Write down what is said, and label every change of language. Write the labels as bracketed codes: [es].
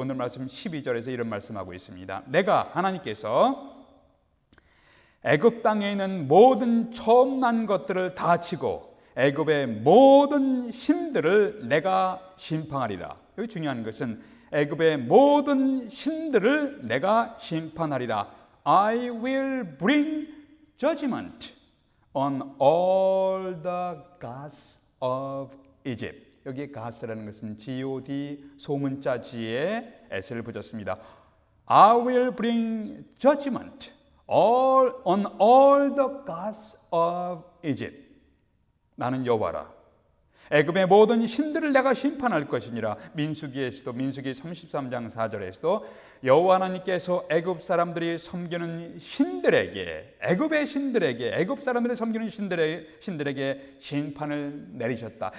[ko] 오늘 말씀 12절에서 이런 말씀하고 있습니다. 내가 하나님께서 애굽 땅에 있는 모든 처음 난 것들을 다 치고 애굽의 모든 신들을 내가 심판하리라. 여기 중요한 것은 애굽의 모든 신들을 내가 심판하리라. [en] I will bring judgment on all the gods of Egypt. [ko] 여기 gods라는 것은 God 소문자 지에 s를 붙였습니다. [en] I will bring judgment on all the gods of Egypt. [ko] 나는 여호와라. 애굽의 모든 신들을 내가 심판할 것이니라. 민수기에서도 민수기 33장 4절에서도 여호와 하나님께서 애굽 사람들이 섬기는 신들에게, 애굽의 신들에게, 애굽 사람들이 섬기는 신들에게 심판을 내리셨다.